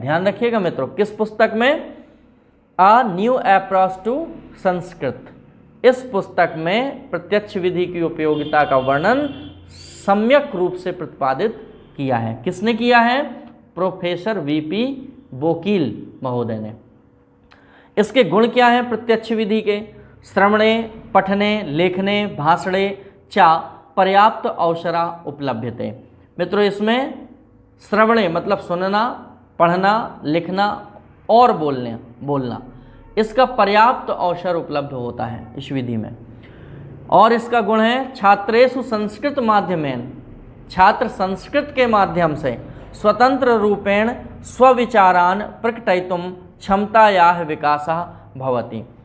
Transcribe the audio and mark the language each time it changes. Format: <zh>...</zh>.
<hi>ध्यान रखिएगा मित्रों, किस पुस्तक में? आ न्यू अप्रोच टू संस्कृत। इस पुस्तक में प्रत्यक्ष विधि की उपयोगिता का वर्णन सम्यक रूप से प्रतिपादित किया है। किसने किया है? प्रोफेसर वीपी वकील महोदय ने। इसके गुण क्या हैं प्रत्यक्ष विधि के?</hi> <sa>श्रवणे, पठने, लेखने, भाषणे चा पर्याप्त अवसरा उपलभ्यते।</sa> <hi>मित्रों, इसमें श्रवणे मतलब सुनना, पढ़ना, लिखना और बोलना इसका पर्याप्त अवसर उपलब्ध होता है इस विधि में। और इसका गुण है</hi> <sa>छात्रेषु संस्कृत माध्यमेन,</sa> <hi>छात्र संस्कृत के माध्यम से</hi> <sa>स्वतंत्र रूपेण स्वविचारान प्रकटयितुं क्षमतायाः विकासः भवति।</sa>